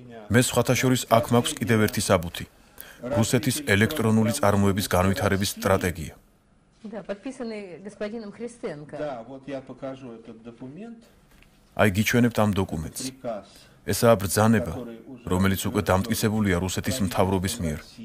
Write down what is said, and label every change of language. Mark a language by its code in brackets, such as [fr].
[ka] მე სხვათა შორის აქ მაქვს კიდევ ერთი საბუთი. რუსეთის ელექტრონული წარმოების განვითარების სტრატეგია. [ru] Да, подписанный господином Христенко. Да, вот я покажу этот документ. [ka] აი გიჩვენებთ ამ დოკუმენტს. ესაა ბრძანება, რომელიც უკვე დამტკიცებულია რუსეთის მთავრობის მიერ.